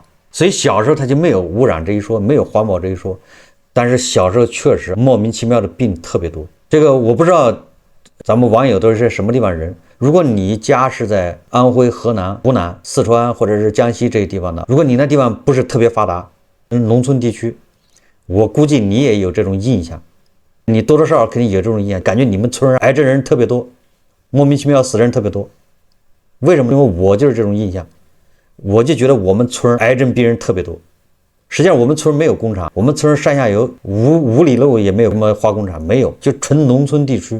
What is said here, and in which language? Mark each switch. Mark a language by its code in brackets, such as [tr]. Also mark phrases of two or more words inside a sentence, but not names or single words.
[zh] 所以小時候他就沒有污染這一說，沒有環保這一說，但是小時候確實莫名其妙的病特別多。這個我不知道咱們網友都是什麼地方人，如果你家是在安徽、河南、湖南、四川或者是江西這些地方的，如果你那地方不是特別發達，農村地區，我估計你也有這種印象，你多多少少肯定有這種印象，感覺你們村癌症人特別多，莫名其妙死人特別多。為什麼？因為我就是這種印象。我就覺得我們村癌症病人特別多，實際上我們村沒有工廠，我們村上下游五里路也沒有什麼化工廠，沒有，就純農村地區。